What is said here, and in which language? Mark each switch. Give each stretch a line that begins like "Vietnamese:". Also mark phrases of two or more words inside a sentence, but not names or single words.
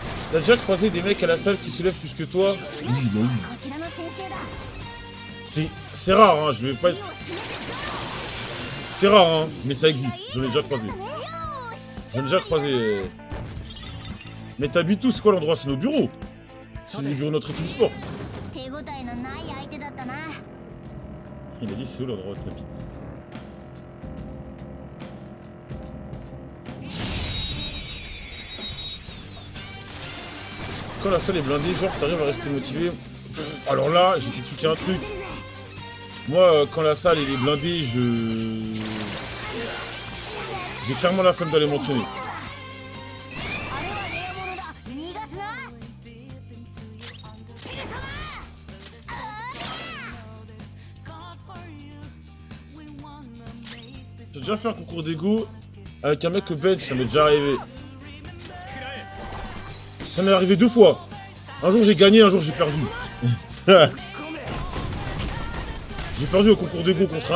French: T'as déjà croisé des mecs à la salle qui se lèvent plus que toi? Oui, bah oui.
Japanese: こちらの先生だ
French: C'est rare, hein, je vais pas être... C'est rare, hein, mais ça existe, j'en ai déjà croisé. J'en ai déjà croisé... Mais t'habites où? C'est quoi l'endroit? C'est nos bureaux. C'est les bureaux de notre équipe sport.
Japanese: 手応えのない相手だったな
French: Il a dit c'est où l'endroit où t'habites? Quand la salle est blindée, genre t'arrives à rester motivé. Alors là, je vais t'expliquer un truc. Moi, quand la salle elle est blindée, j'ai clairement la flemme d'aller m'entraîner.
Japanese: あれはレア物だ逃がすな逃がさな
French: J'ai déjà fait un concours d'ego avec un mec au bench, ça m'est déjà arrivé. Ça m'est arrivé 2 fois. Un jour j'ai gagné, un jour j'ai perdu. J'ai perdu au concours d'ego contre un...